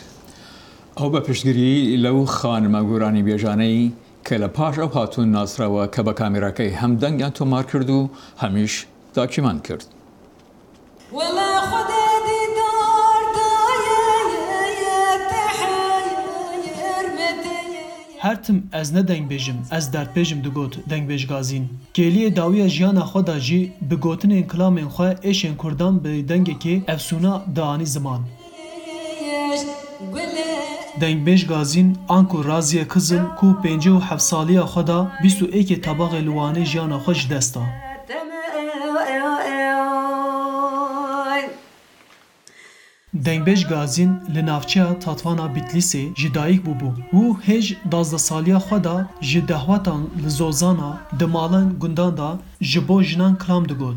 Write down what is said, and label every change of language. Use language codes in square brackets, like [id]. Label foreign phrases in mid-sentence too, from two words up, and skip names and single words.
[ckb] ئەو بە پشتگیری لەو خانمە گۆرانی بێژانەی کە لە پاش ئەو هاتوون ناسراوە کە بە کامێراکەی هەم دەنگیان تۆمار کرد و هەمیش داکیمان کرد. [ku] هەرتم ئەز نە دەنگبێژم ئەس دەردپێژم دەگوت دەنگبێژ گازین کێلیە داویە ژیانە خۆدا ژی بگوتنên کلامên xwe êşên Kurdan bi dengekê efsûna dianî ziman. Dengbêj gazîn an ku Raziye Kizil ku 57 saliya xwe da 21 tabaxê li Wanê jiyana xwe ji dest da. Dengbêj gazîn li navçeya Tatvana Bitlisê ji dayîk bûbû û hêj 12 saliya xwe da ji dehwetan li Zozana di malan gundan da ji bo jinan kilam digot.